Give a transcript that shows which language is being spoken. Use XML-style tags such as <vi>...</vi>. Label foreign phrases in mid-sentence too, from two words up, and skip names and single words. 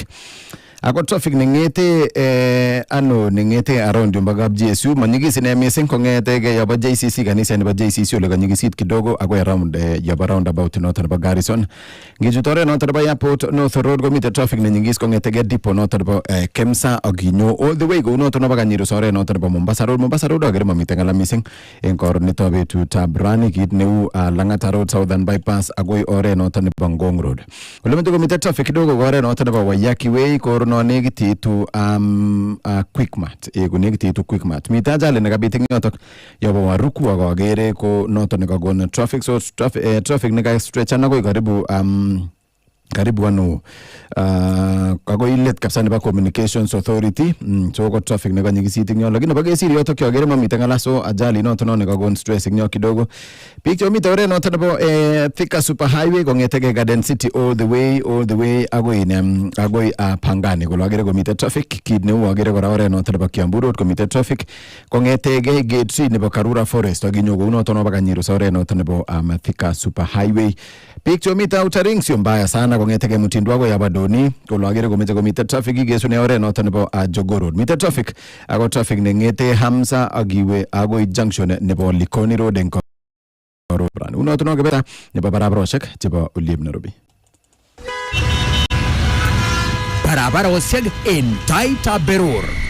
<kln>Ako traffic nengete nengete around mpaka GSU manyigis ine missing kongete yobo JCC kanisa nebo JCC ole kanyigisit kidogo ako around yobo roundabout noton nebo Garrison. Ngijutore noton nebo Airport North Road komite traffic nenyigis kongete depot noton nebo Kemsa aginyo</kln> <en>all the way</en> <kln>go noton nebo Kanyiru sore noton nebo Mombasa Road agere mamite ngala missing en koron nito betutab rani kit neu Lang'ata Road Southern Bypass agoi ore noton nebo Ngong Road. Ole mito komite traffic kidogo ore noton nebo Waiyaki Way no negititu Quickmart negititu Quickmart mita ajali nekabit eng yotok yobo Waruku akagere ko noton nekakon traffic so traffic neka stretch akoi karibu ano ako ilet kapsa nebo Communications Authority so ko traffic nekanyigisit eng yo lakini bakesiri yotok agere mamite ngala so ajali noton nekakon stress eng yo kidogo biik chomite oret noton nebo Thika Super Highway kong'etege Garden City</kln> <en>all the way</en> <kln>agoi Pangani kolo agere komite traffic kit neu agere kora oret noton nebo Kiambu Road komite traffic kong'etege Gate 3 nebo Karura Forest aginyo kou noton nebo Kanyiru oret noton nebo Thika Super Highway. Biik chomite Outer Ring</kln> <sw>sio mbaya sana</sw> <kln>kong'etege Mutindo agoi Abadoni kolo agere komite traffic igesune oret noton nebo Jogoo Road mite traffic ako traffic neng'ete Hamza agiwe agoi junction nebo Likoni Road eng unoton kebeta nebo barabarosiek chebo Oliep Nairobi. Barabarosiek en Taaitab Berur.</kln>